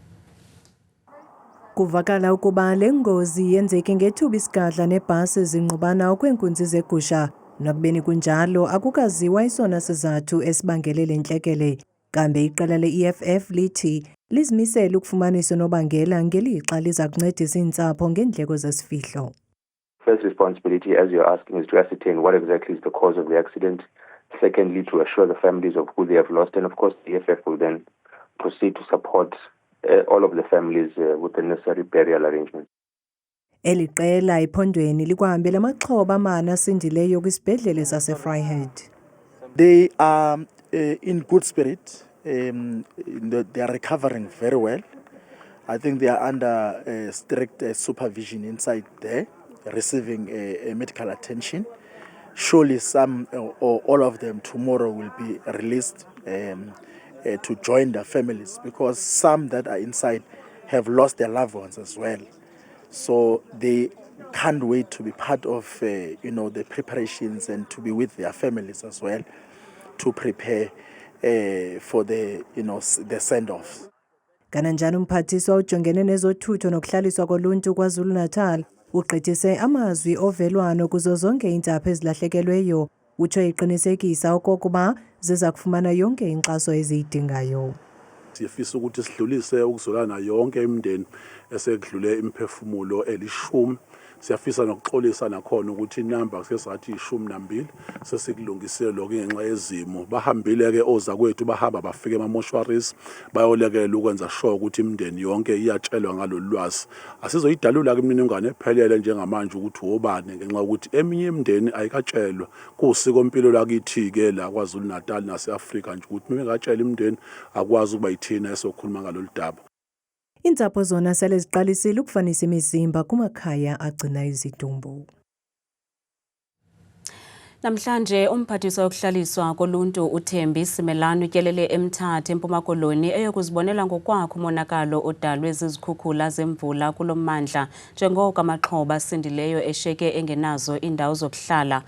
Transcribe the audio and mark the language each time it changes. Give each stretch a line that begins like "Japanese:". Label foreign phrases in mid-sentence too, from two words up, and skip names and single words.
Xhosa: Kuvakala ukuba le ngozi yenzeke ngethuba isigadla nebhasi zingqubana okwenkunzi zegusha. Nakubeni kunjalo akukaziwa isona sizathu esibangele le ntlekele. Kambe iqela le-EFF lithi lizimisele ukufumanisa unobangela ngelixa liza kuncedisa iintsapho ngeendleko zesifihlo.
English: First responsibility, as you're asking, is to ascertain what exactly is the cause of the accident. Secondly, to assure the families of who they have lost. And of course, the EFF will then proceed to support all of the families with the necessary burial arrangements.
Xhosa: Eli qela ephondweni likwahambela amaxhoba amane asindileyo kwisibhedlele saseVryheid.
English: They are in good spirit. They are recovering very well. I think they are under strict supervision inside there, receiving medical attention. Surely some or all of them tomorrow will be released to join their families, because some that are inside have lost their loved ones as well. So they can't wait to be part of the preparations and to be with their families as well to prepare for the send-offs.
Xhosa: Kananjani umphathiswa ujongene nezothutho nokuhlaliswa koluntu KwaZulu-Natal ugqithise amazwi ovelwano kuzo zonke iintsapho ezilahlekelweyo. Utsho iqinisekisa okokuba ziza kufumana yonke inkxaso eziyidingayo.
Zulu: Siyafisa ukuthi sidlulise ukuzolana yonke imindeni esekudlule imphefumulo elishumi. Siyafisa nokuxolisa nakhona ukuthi inamba sesathi 12 sesikulungisile lokho ngenxa yezimo. Bahambile ke ozakwethu bahamba bafike ema-mortuaries bayolekela ukwenza sure ukuthi imindeni yonke iyatshelwa ngalolu lwazi. Asizoyidalula ke imininingwane ephelele njengamanje ukuthi wobani ngenxa ukuthi eminye imindeni ayikatshelwa. Kusiko impilo lakithi ke la KwaZulu-Natal naseAfrika nje ukuthi mengakatshela imindeni akwazi ukuba yithina esokhuluma ngalolu daba.
Xhosa: Iintsapho zona sele ziqalisile ukufanisa imizimba kumakhaya agcina izidumbu. Namhlanje umphathiswa wokuhlaliswa koluntu uThembi Simelane utyelele eMthatha eMpuma Koloni eyokuzibonela ngokwakho umonakalo odalwe zizikhukhula zemvula kulo mmandla njengoko amaxhoba asindileyo eshiyeke engenazo iindawo zokuhlala.